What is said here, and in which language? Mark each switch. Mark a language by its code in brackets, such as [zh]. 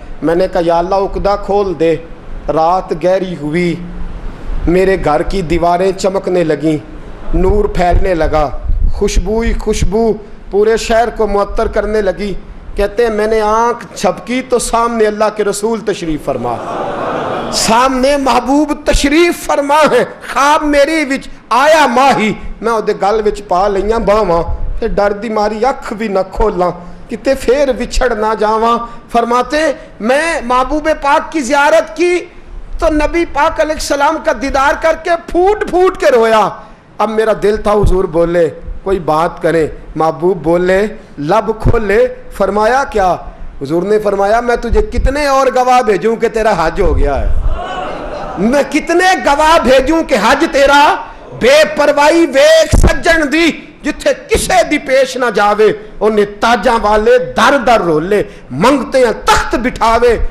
[ur] میں نے کہا یا اللہ عقدہ کھول دے. رات گہری ہوئی، میرے گھر کی دیواریں چمکنے لگیں، نور پھیلنے لگا، خوشبو ہی خوشبو پورے شہر کو معطر کرنے لگی. کہتے ہیں میں نے آنکھ جھپکی تو سامنے اللہ کے رسول تشریف فرما، سامنے محبوب تشریف فرما ہے. [pa] خواب میری وچ آیا ماہی، میں اودے گل وچ پا لئیاں باواں، تے ڈر دی ماری اکھ بھی نہ کھولاں کتے پھر وچھڑ نہ جاواں. [ur] فرماتے میں محبوب پاک کی زیارت کی تو نبی پاک علیہ السلام کا دیدار کر کے پھوٹ پھوٹ کے رویا. اب میرا دل تھا حضور بولے، کوئی بات کریں. محبوب بولے، لب کھولے. فرمایا کیا؟ حضور نے فرمایا میں تجھے کتنے اور گواہ بھیجوں کہ تیرا حج ہو گیا ہے، میں کتنے گواہ بھیجوں کہ حج تیرا [pa] بے پرواہی ویکھ سجن دی، جتھے کسے دی پیش نہ جاوے انہیں تاجاں والے در در رولے، منگتے ہیں تخت بٹھاوے.